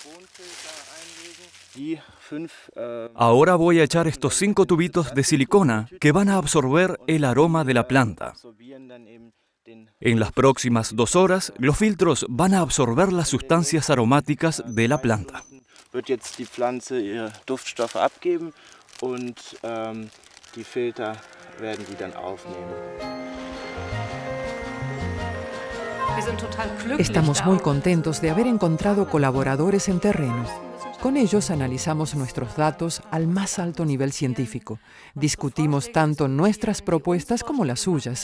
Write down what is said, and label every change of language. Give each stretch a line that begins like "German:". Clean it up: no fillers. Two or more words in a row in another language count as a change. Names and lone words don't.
Spanish: Ahora voy a echar estos 5 tubitos de silicona que van a absorber el aroma de la planta. En las próximas 2 horas, los filtros van a absorber las sustancias aromáticas de la planta.
German: Wird jetzt die Pflanze ihre Duftstoffe abgeben und die Filter werden die dann aufnehmen.
Spanish: Estamos muy contentos de haber encontrado colaboradores en terreno. Con ellos analizamos nuestros datos al más alto nivel científico. Discutimos tanto nuestras propuestas como las suyas.